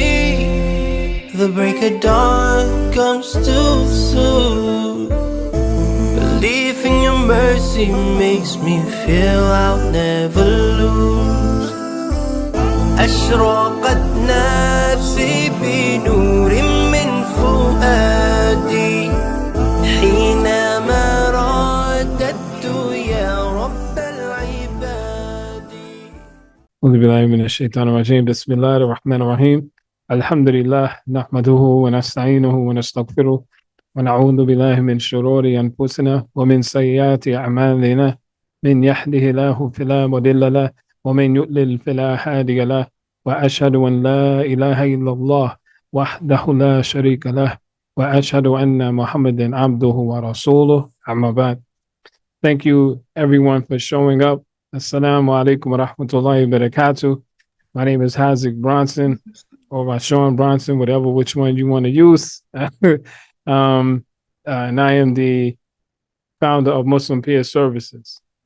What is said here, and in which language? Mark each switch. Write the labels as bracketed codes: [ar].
[en] Tranquility, the break of dawn comes too soon. Belief in your mercy makes me feel I'll never lose. [ar] أشرقت نفسي بنور من فؤادي حينما رددت يا رب العباد. أعوذ بالله من الشيطان الرجيم. بسم الله الرحمن الرحيم. الحمد لله نحمده ونستعينه ونستغفره ونعوذ بالله من شرور أنفسنا ومن سيئات أعمالنا. من يهده الله فلا مضل له ومن يضلل فلا هادي له وأشهد أن لا إله إلا الله وحده لا شريك له وأشهد أن محمدا عبده ورسوله. أما بعد. [en] Thank you everyone for showing up. [ar] Assalamu alaikum wa rahmatullahi wa barakatuh. [en] My name is Hazik Bronson, or Rashawn Bronson, which one you want to use. And I am the founder of Muslim Peer Services.